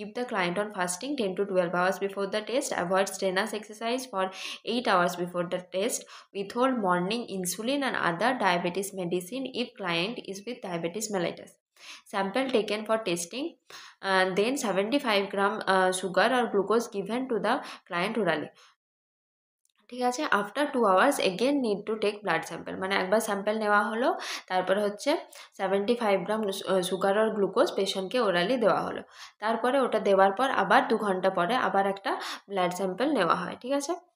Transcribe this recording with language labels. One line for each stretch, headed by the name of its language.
English: Keep the client on fasting 10 to 12 hours before the test, avoid strenuous exercise for 8 hours before the test, withhold morning insulin and other diabetes medicine if client is with diabetes mellitus. Sample taken for testing, then 75 gram sugar or glucose given to the client orally,
Bangla: ঠিক আছে?
English: after 2 hours again need to take blood sample,
Bangla: মানে একবার sample নেওয়া হলো, তারপরে হচ্ছে 75 গ্রাম sugar আর glucose পেশেন্টকে orally দেওয়া হলো, তারপরে ওটা দেওয়ার পর আবার 2 ঘন্টা পরে আবার একটা ব্লাড স্যাম্পল নেওয়া হয়, ঠিক আছে?